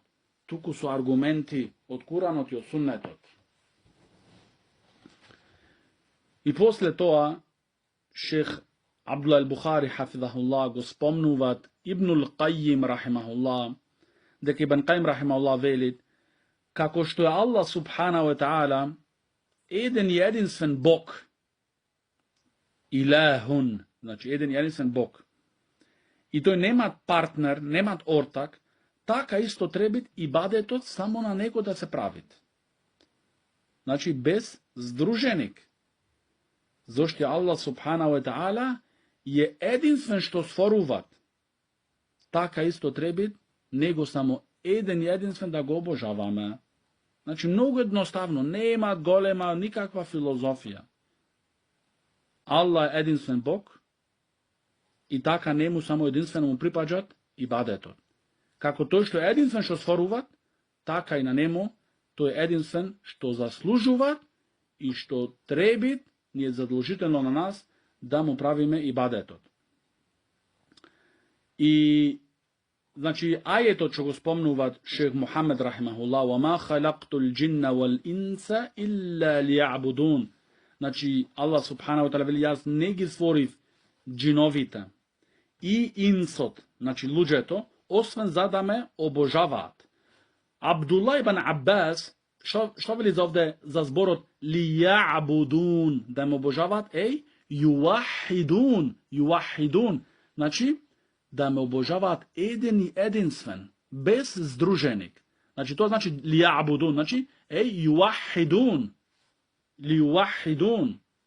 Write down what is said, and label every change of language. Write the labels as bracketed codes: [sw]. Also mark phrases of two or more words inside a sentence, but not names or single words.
[mk] Туку со аргументи од Куранот и од Суннетот. И после тоа Шех Абдул Бухари хафизахуллах го спомнуваат Ибнул Кајим рахимахуллах, дека Ибн Кајим рахимахуллах велит како што е [ar] الله سبحانه وتعالى [mk] еден и единствен Бог, илахун, значи еден и единствен Бог, и тој немат партнер, немат ортак, така исто требит ибадетот само на него да се правит. Значи без здруженик. Зошто [ar] الله سبحانه وتعالى [mk] е единствен што створуват. Така исто требит него само еден и единствен да го обожаваме. Значи, многу едноставно, нема голема никаква филозофија. Аллах е единствен Бог и така нему само единствено му припаѓат ибадетот. Како тој што е единствен што створува, така и на нему тој е единствен што заслужува и што треби, ни е задолжително на нас да му правиме ибадетот. И значи ајетот што го спомнуваат Шех Мухамед рахимахуллах: [ar] "وما خلقت الجن والإنس إلا ليعبدون." [mk] Значи [ar] الله سبحانه وتعالى [mk] вели: "Јас не ги створив джиновите и инсот", значи луѓето, освен за да ме обожаваат. Абдулла ибн Аббас што вели за овде за зборот лијабудун, да ме обожаваат, ювахидун, значи да ме обожаваат еден и единствен, без здруженик. Значи тоа значи лијабудун, значи ювахидун.